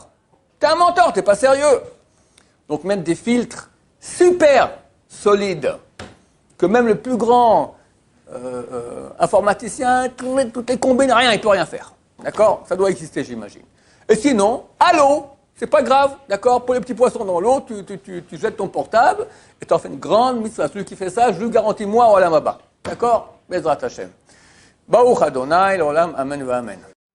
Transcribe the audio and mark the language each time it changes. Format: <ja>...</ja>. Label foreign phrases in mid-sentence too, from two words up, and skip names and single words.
<fr>T'es un menteur, t'es pas sérieux. Donc mettre des filtres super solides, que même le plus grand informaticien, toutes les combines, rien, il peut rien faire. D'accord? Ça doit exister, j'imagine. Et sinon, à l'eau, c'est pas grave, d'accord? Pour les petits poissons dans l'eau, tu jettes ton portable et tu en fais une grande mitzvah. Celui qui fait ça, je lui garantis moi,</fr> <he>עולם הבא.</he> <fr>D'accord?</fr> <he>בעזרת השם. ברוך אדוני, לעולם, אמן ואמן.</he>